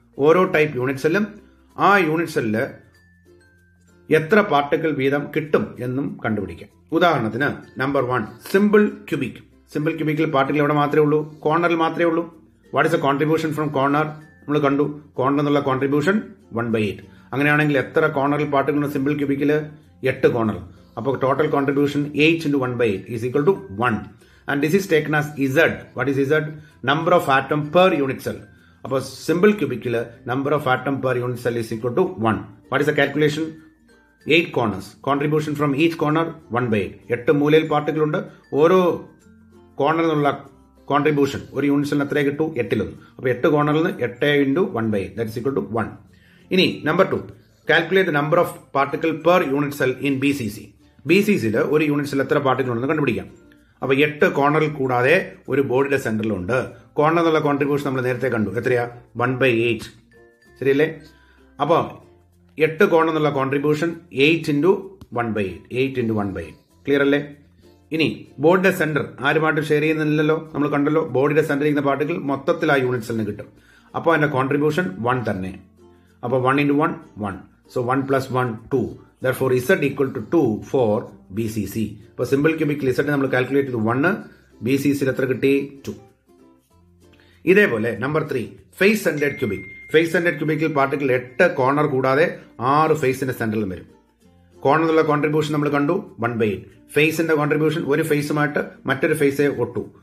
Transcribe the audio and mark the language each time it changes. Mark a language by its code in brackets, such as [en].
[ml] ഓരോ type unit സെല്ലും ആ യൂണിറ്റ് സെല്ലില് എത്ര പാർട്ടിക്കിൾ വീതം കിട്ടും എന്നും കണ്ടുപിടിക്കാം. ഉദാഹരണത്തിന് number 1 simple cubic. Simple ക്യൂബിക്കിൽ particle എവിടെ മാത്രമേ ഉള്ളൂ? കോർണറിൽ മാത്രമേ ഉള്ളൂ. [en] What is a contribution from corner? [ml] നമ്മൾ കണ്ടു, കോർണർ എന്നുള്ള കോൺട്രിബ്യൂഷൻ 1/8. അങ്ങനെയാണെങ്കിൽ എത്ര കോർണറിൽ പാർട്ടിക്കിൾ ഉണ്ട് സിമ്പിൾ ക്യൂബിക്കിൽ? 8 കോർണർ. [en] അപ്പോൾ total contribution 8 into 1/8 is equal to 1. And this is taken as Z. What is Z? Number of atom per unit cell. അപ്പോൾ simple ക്യൂബിക്കിൽ number of atom per unit cell is equal to 1. What is the calculation? 8 corners. Contribution from each corner 1/8. [ml] 8 മൂലയിൽ particle ഉണ്ട്. ഓരോ കോർണറിനുള്ള contribution ഒരു unit സെല്ലിന് എത്രയെ കിട്ടൂ? 8. [en] അപ്പോൾ 8 കോർണറിൽ നിന്ന് 8 into 1/8 that is equal to 1. ഇനി number 2 calculate number of particle per unit cell in BCC. [ml] BCCയിൽ ഒരു യൂണിറ്റ് സെൽ എത്ര പാർട്ടിക്കിൾ ഉണ്ടെന്ന് കണ്ടുപിടിക്കാം. അപ്പോൾ 8 കോർണറിൽ കൂടാതെ ഒരു ബോഡിയുടെ സെന്ററിലുണ്ട്. കോർണർ എന്നുള്ള കോൺട്രിബ്യൂഷൻ നമ്മൾ നേരത്തെ കണ്ടു, എത്രയാ? 1/8. ശരിയല്ലേ? അപ്പോൾ 8 കോർണർ എന്നുള്ള കോൺട്രിബ്യൂഷൻ 8 into 1/8. ക്ലിയർ അല്ലേ? ഇനി ബോഡിയുടെ സെന്റർ ആരുമായിട്ട് ഷെയർ ചെയ്യുന്നില്ലല്ലോ, നമ്മൾ കണ്ടല്ലോ. ബോഡിയുടെ സെന്ററിൽ ഇരിക്കുന്ന പാർട്ടിക്കിൾ മൊത്തത്തിൽ ആ യൂണിറ്റ് സെല്ലിന് കിട്ടും. അപ്പോൾ അതിന്റെ കോൺട്രിബ്യൂഷൻ 1 തന്നെ. അപ്പോൾ 1 into 1 1. [en] So 1 plus 1 2. Therefore Z equal to 2 for BCC. [ml] അപ്പോൾ സിമ്പിൾ ക്യൂബിക്കിൽ Z നമ്മൾ കാൽക്കുലേറ്റ് ചെയ്തു 1, BCCയിൽ എത്ര കിട്ടി? 2. ഇതേപോലെ number 3 face centred cubic. Face centred ക്യൂബിക്കിൽ particle 8 corner കൂടാതെ 6 ഫേസിന്റെ സെന്ററിലും വരും. കോർണർ എന്നുള്ള കോൺട്രിബ്യൂഷൻ നമ്മൾ കണ്ടു 1/8. ഫേസിന്റെ കോൺട്രിബ്യൂഷൻ ഒരു ഫേസുമായിട്ട് മറ്റൊരു ഫേസേ ഒട്ടു.